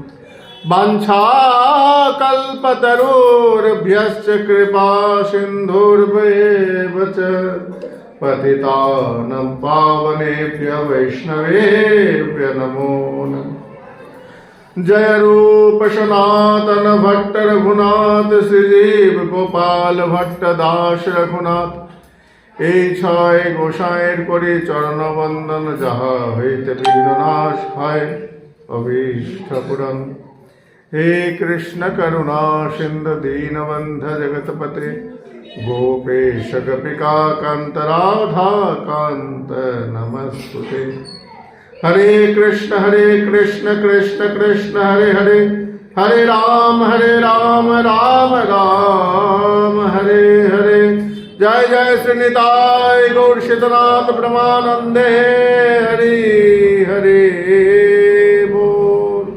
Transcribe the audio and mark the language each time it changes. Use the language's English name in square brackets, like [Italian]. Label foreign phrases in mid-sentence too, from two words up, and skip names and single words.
[Sanskrit] वाञ्छाकल्पतरुर्भ्यश्च कृपा सिन्धुर्भ्येव च पतितानां पावनेभ्यो वैष्णवेभ्यो नमो नमः। [Bangla] जय रूप सनातन भट्ट रघुनाथ श्रीजीव गोपाल भट्ट दास रघुनाथ এই ছয় গোসাইয়ের করে চরণবন্দন যাহা হইতে বিঘ্ননাশ হয় অভীষ্ট পূরণ। [Sanskrit] हे कृष्ण करुणा सिंधु दीनबंध जगतपते गोपेश गोपिका कांत राधा कांत नमस्तुते। हरे कृष्ण कृष्ण कृष्ण हरे हरे हरे राम राम राम हरे हरे। [Bangla] জয় জয় শ্রী নিতাই গৌর শীতনাথ ব্রহ্মানন্দে হরি হরে বোল।